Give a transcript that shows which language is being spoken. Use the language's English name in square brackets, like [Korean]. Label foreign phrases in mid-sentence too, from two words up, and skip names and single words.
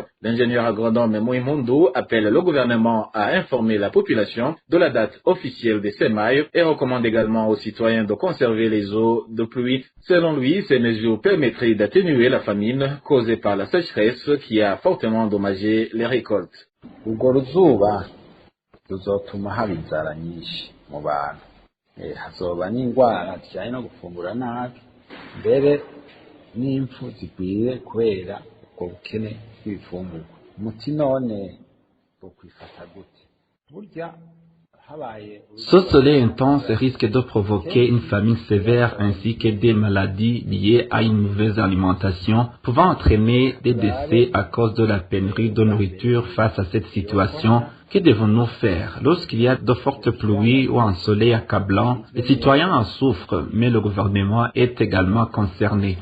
[French] L'ingénieur agronome Moïmondo appelle le gouvernement à informer la population de la date officielle des semailles et recommande également aux citoyens de conserver les eaux de pluie. Selon lui, ces mesures permettraient d'atténuer la famine causée par la sécheresse qui a fortement endommagé les récoltes. [Rundi] ruzotuma haba inzara nyinshi mu bantu hazoba n'indwara zijyanye no gufungura nabi mbere n'impfu zigwire kubera ubwo bukene bw'ibifungurwa umuti none bokwifata gute burya [French] Ce soleil intense risque de provoquer une famine sévère ainsi que des maladies liées à une mauvaise alimentation, pouvant entraîner des décès à cause de la pénurie de nourriture. Face à cette situation, que devons-nous faire? Lorsqu'il y a de fortes pluies ou un soleil accablant, les citoyens en souffrent, mais le gouvernement est également concerné.